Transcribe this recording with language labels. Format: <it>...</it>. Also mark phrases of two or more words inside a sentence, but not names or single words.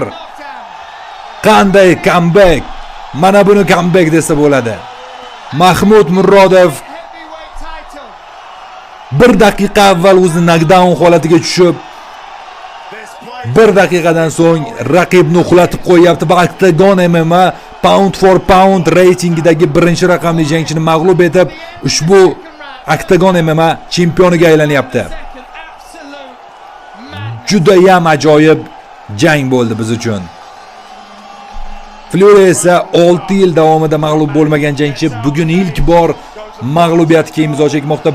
<uz>Qanday comeback. Mana buni comeback desa bo'ladi. Mahmud Murodov 1 daqiqa avval o'zi knockdown holatiga tushib, 1 daqiqadan so'ng raqibni uxlatib qo'yapti va Octagon MMA</uz> <en>pound for pound</en> <uz>reytingidagi 1-raqamli jangchini mag'lub etib, ushbu Octagon MMA chempioniga aylanyapti. Juda ham ajoyib jang bo'ldi biz uchun. Fury esa 6 yil davomida mag'lub bo'lmagan jangchi, bugun ilk bor mag'lubiyatga imzo chekmoqda.</uz>